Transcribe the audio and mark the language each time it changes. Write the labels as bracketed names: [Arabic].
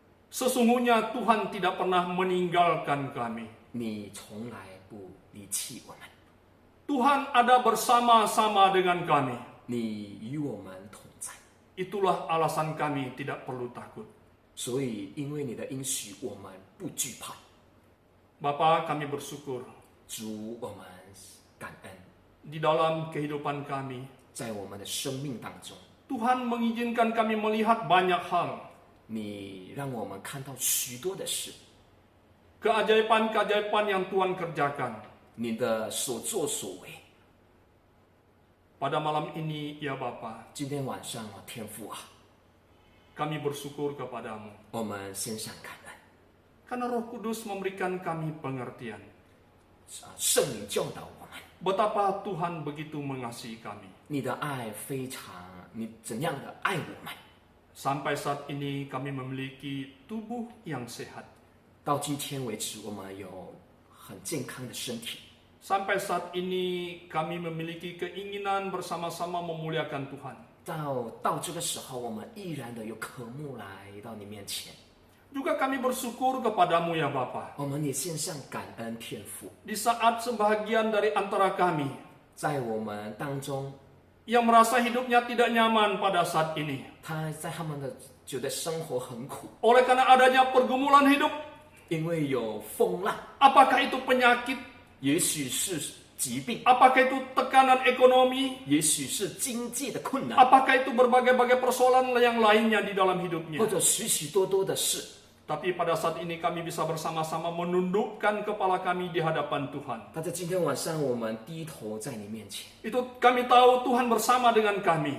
[Indonesian] sesungguhnya Tuhan tidak pernah meninggalkan kami. [Chinese] 你从来不离弃我们， [Indonesian] Tuhan ada bersama-sama dengan kami. [Chinese] 你与我们同在。 [Indonesian] Itulah alasan kami tidak perlu takut. [Chinese] 所以，因为你的应许，我们不惧怕。 [Indonesian] Bapa, kami bersyukur [Chinese] 主，我们感恩， [Indonesian] di dalam kehidupan kami. [Chinese] 在我们的生命当中， [Indonesian] Tuhan mengizinkan kami melihat banyak hal. [Chinese] 你让我们看到许多的事， [Indonesian] Keajaiban-keajaiban yang Tuhan kerjakan. [Chinese] 你的所作所为。 [Indonesian] Pada malam ini, ya Bapa, [Chinese] 今天晚上啊，天父啊， [Indonesian] kami bersyukur kepadamu. [Chinese] 我们献上感恩。 [Indonesian] Karena Roh Kudus memberikan kami pengertian. [Chinese] 圣灵教导我们， [Indonesian] Betapa Tuhan begitu mengasihi kami. [Chinese] 你的爱非常，你怎样的爱我们？ [Indonesian] Sampai saat ini kami memiliki tubuh yang sehat. [Chinese] 到今天为止，我们有很健康的身体。 [Indonesian] Sampai saat ini kami memiliki keinginan bersama-sama memuliakan Tuhan. [Chinese] 到这个时候，我们依然的有渴慕来到你面前。 [Indonesian] Juga kami bersyukur kepadamu ya Bapa. [Chinese] 我们也献上感恩天父， [Indonesian] Di saat sebahagian dari antara kami [Chinese] 在我们当中， [Indonesian] yang merasa hidupnya tidak nyaman pada saat ini. [Chinese] 他在他们的觉得生活很苦， [Indonesian] Oleh karena adanya pergumulan hidup, [Chinese] 因为有风浪， [Indonesian] apakah itu penyakit, [Chinese] 也许是疾病， [Indonesian] apakah itu tekanan ekonomi, [Chinese] 也许是经济的困难， [Indonesian] apakah itu berbagai-bagai persoalan yang lainnya di dalam [Chinese] 或 [Indonesian] hidupnya. [Chinese] 者许许多多的事。 [Indonesian] Tapi pada saat ini kami bisa bersama-sama menundukkan kepala kami di hadapan Tuhan. [Chinese] 但在今天晚上，我们低头在你面前， [Indonesian] Itu kami tahu Tuhan bersama dengan kami.